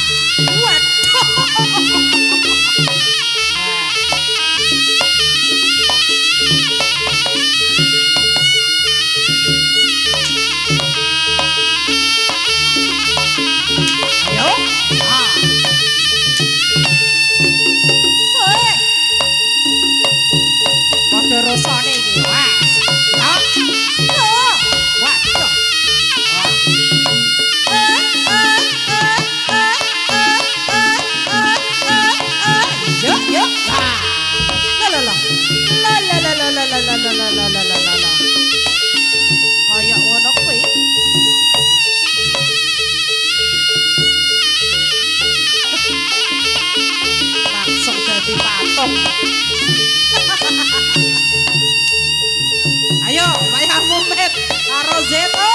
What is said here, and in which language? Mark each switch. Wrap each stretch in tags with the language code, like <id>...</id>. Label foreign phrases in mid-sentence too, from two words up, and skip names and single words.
<jv>Waduh. Ayo. Ah. Woi. Padha rasane iki. Wes. Ya. Oh. Waduh. Wah. Yo, yo. Ah. La la la. La la la la la la la la la la la la la. Kayak ngono kuwi.</jv> <id>Langsung jadi patung.</id> <jv>Ayo, Maya Mumet karo Zeto.</jv>